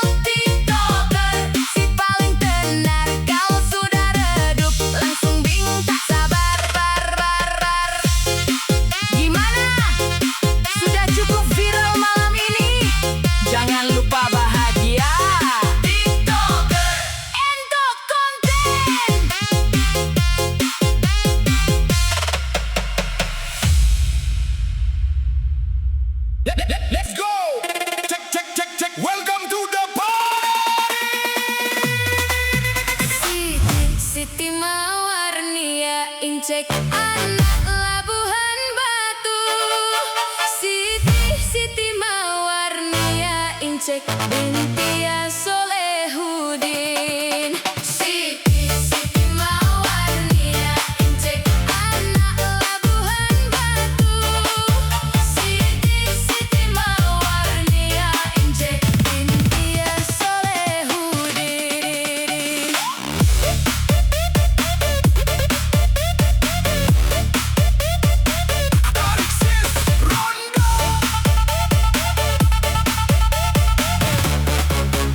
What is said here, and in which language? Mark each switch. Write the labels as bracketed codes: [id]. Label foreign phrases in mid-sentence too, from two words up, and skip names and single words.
[id] Tiktoker, si paling tenar, kalau sudah redup langsung bingung tak sabar. Gimana? Sudah cukup viral malam ini? Jangan lupa bahagia. TikToker, Endo konten. [en] Let's go. Check, check, check, check. Welcome to the party. [id] Siti Mawarnia Incek anak Labuhan Batu. Siti Mawarnia Incek binti Solehudin. Siti Mawarnia Incek anak Labuhan Batu. Siti Mawarnia Incek binti Solehudin. Tarik sis, Rondo.